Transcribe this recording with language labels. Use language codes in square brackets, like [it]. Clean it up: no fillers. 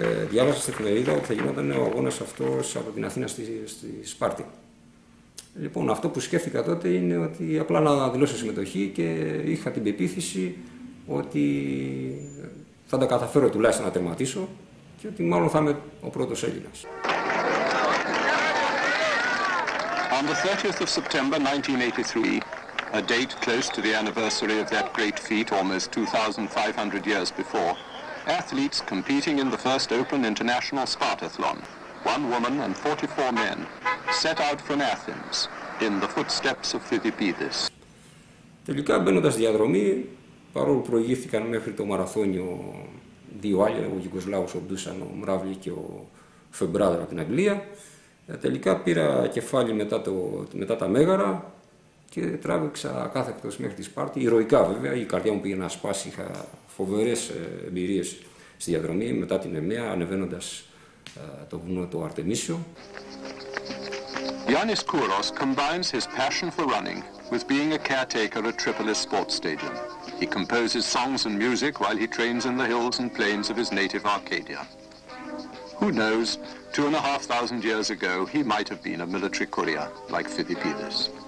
[el] Διάβασα στην εφημερίδα ότι θα γινόταν ο αγώνας αυτός από την Αθήνα στη Σπάρτη. Λοιπόν, αυτό που σκέφτηκα τότε είναι ότι απλά να δηλώσω συμμετοχή και είχα την πεποίθηση ότι θα τα καταφέρω τουλάχιστον να τερματίσω και ότι μάλλον θα είμαι ο πρώτος Έλληνας. [en] On the 30th of September 1983, a date close to the anniversary of that great feat almost 2,500 years before, athletes competing in the first Open International Spartathlon, 1 woman and 44 men, set out from Athens in the footsteps of Philippides. [el] Τελικά μπαίνοντας διαδρομή, παρόλο που προηγήθηκαν μέχρι το μαραθώνιο 2 άλλοι, ο Γιουγκοσλάβος, ο Ντούσαν, ο Μράβλη και ο Φεμπράδερ από την Αγγλία, τελικά πήρα κεφάλι μετά τα Μέγαρα και τράβηξα κάθεκτος μέχρι τη Σπάρτη, ηρωικά βέβαια, η καρδιά μου πήγε να σπάσει, είχα φοβερές εμπειρίες στη διαδρομή μετά την Εμέα, ανεβαίνοντας το βουνό το Αρτεμίσιο. [en] Yannis Kouros combines his passion for running with being a caretaker at Tripolis Sports Stadium. He composes songs and music while he trains in the hills and plains of his native Arcadia. Who knows, 2,500 years ago, he might have been a military courier like Phidippides.